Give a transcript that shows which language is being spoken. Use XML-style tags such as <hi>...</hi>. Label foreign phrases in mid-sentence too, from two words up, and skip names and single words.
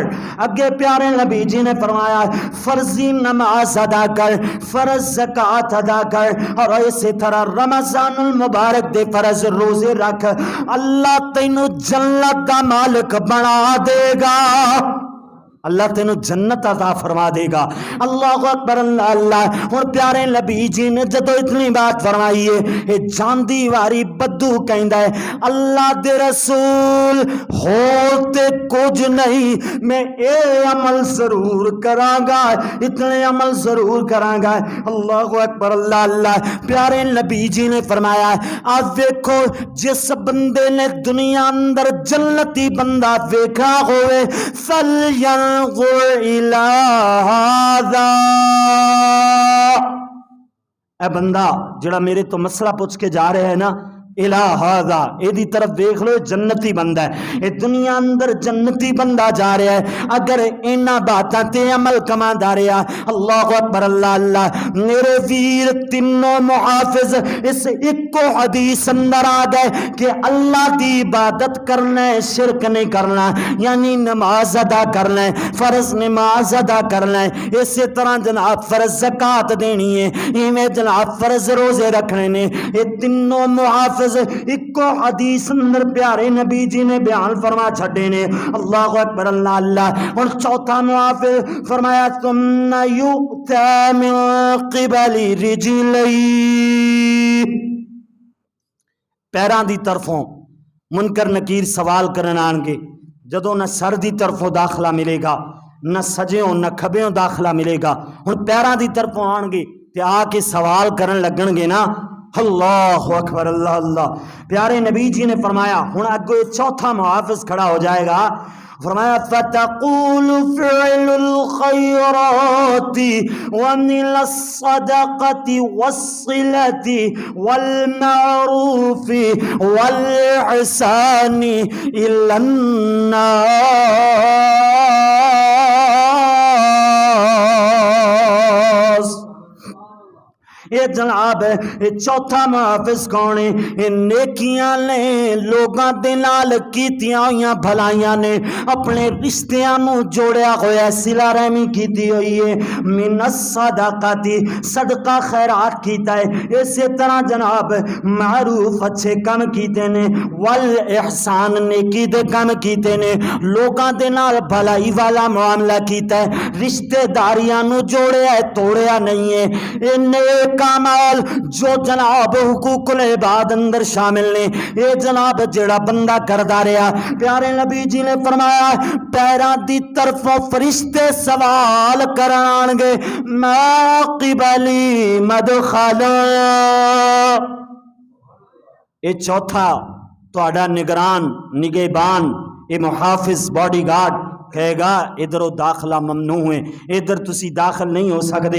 <pa>اگے پیارے نبی جی نے فرمایا فرضی نماز ادا کر, فرض زکات ادا کر, اور اسی طرح رمضان المبارک دے فرض روزے رکھ, اللہ تینو جنت دا مالک بنا دے گا, اللہ تینو جنت عطا فرما دے گا.</pa> <ar>اللہ اکبر. اللہ اللہ.</ar> <pa>ہن پیارے نبی جی نے جدو اتنی بات فرمائی ہے, اے جاندی واری بدو کہندا ہے اللہ دے رسول ہوتے کچھ نہیں, میں اے عمل ضرور کراں گا, اتنے عمل ضرور کراں گا.</pa> <ar>اللہ اکبر. اللہ اللہ.</ar> <pa>پیارے نبی جی نے فرمایا آپ دیکھو جس بندے نے دنیا اندر جنتی بندہ ویکھا ہوئے</pa> <ar>فَلْيَنْظُرْ إِلَىٰ هَذَا,</ar> <pa>اے بندہ جڑا میرے تو مسئلہ پوچھ کے جا رہے ہیں نا,</pa> <ar>الہ ہذا,</ar> <pa>اے دی طرف دیکھ لو جنتی بندہ ہے, اے دنیا اندر جنتی بندہ جا رہا ہے اگر اینا باتاں تے عمل کما دا رہا.</pa> <ar>اللہ اکبر. اللہ اللہ.</ar> <pa>میرے ویر تینوں محافظ اس ایک کو حدیث اندر آ گئے کہ اللہ دی عبادت کرنا ہے, شرک نہیں کرنا, یعنی نماز ادا کرنا ہے, فرض نماز ادا کرنا ہے, اسی طرح جناب فرض زکات دینی ہے, ایویں جناب فرض روزے رکھنے نے. یہ تینوں محافظ ایک حدیث اندر پیارے نبی جی نے بیان فرما چھڑے نے.</pa> <ar>اللہ اکبر. اللہ اللہ.</ar> <pa>اور چوتھا محافظ فرمایا</pa> <ar>ثم یؤتی من قبل رجلی,</ar> <pa>پیران دی طرفوں منکر نکیر سوال کرن آن گے, جدوں نہ سر دی طرفوں داخلہ ملے گا, نہ سجیوں نہ کھبیوں داخلہ ملے گا, ہن پیران دی طرفوں آن گے تے آ کے سوال کرن لگن گے نا,</pa> <ar>اللہ اکبر، اللہ اللہ۔</ar> <pa>پیارے نبی جی نے فرمایا، ہن اگے چوتھا محافظ کھڑا ہو جائے گا، فرمایا</pa> <ar>فتقول فعل الخيرات ومن الصدقة والصلة والمعروف والإحسان إلى الناس۔</ar> <pa>یہ جناب چوتھا محافظ کون ہے؟ یہ نیکیاں نے لوگاں دے نال کیتیاں ہوئیاں بھلائیاں نے اپنے رشتیاں نو جوڑیا ہویا، صلہ رحمی کیتی ہوئی ہے،</pa> <ar>من الصدقاتی</ar> <pa>صدقہ خیرات کیتا ہے، اسی طرح جناب معروف اچھے کم کیتے نے، والاحسان نیکی دے کم کیتے نے، لوگاں دے نال بھلائی والا معاملہ کیتا ہے، رشتہ داریاں نو جوڑیا ہے، توڑیا نہیں ہے۔ نیک کامال جو جناب حقوق العباد اندر شامل نے، یہ جناب جڑا بندہ کردا رہا، پیارے نبی جی نے فرمایا پیراں دی طرفوں فرشتے سوال کران گے،</pa> <ar>ما قبلی مدخل۔</ar> <pa>یہ چوتھا تہاڈا نگران، نگہبان، یہ محافظ، باڈی گارڈ کہے گا ادھر داخلہ ممنوع ہے، ادھر تسی داخل نہیں ہو سکتے۔</pa>